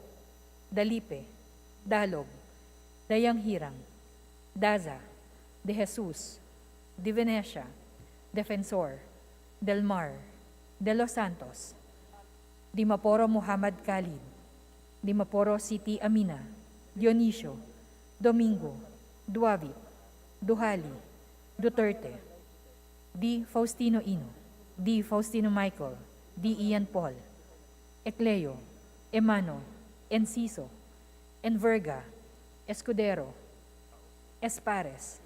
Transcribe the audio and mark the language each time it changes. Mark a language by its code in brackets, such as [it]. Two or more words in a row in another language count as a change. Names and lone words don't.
[tl] Dalipe. Dalog. Dayang Hirang. Daza. De Jesus. De Venecia. Defensor. Del Mar. De Los Santos. Dimaporo Muhammad Khalid. Dimaporo City Amina. Dionisio. Domingo. Duavit. Duhali. Duterte. D. Faustino Ino. D. Faustino Michael. D. Ian Paul. Ecleo. Emano. Enciso. Enverga. Escudero. Espares.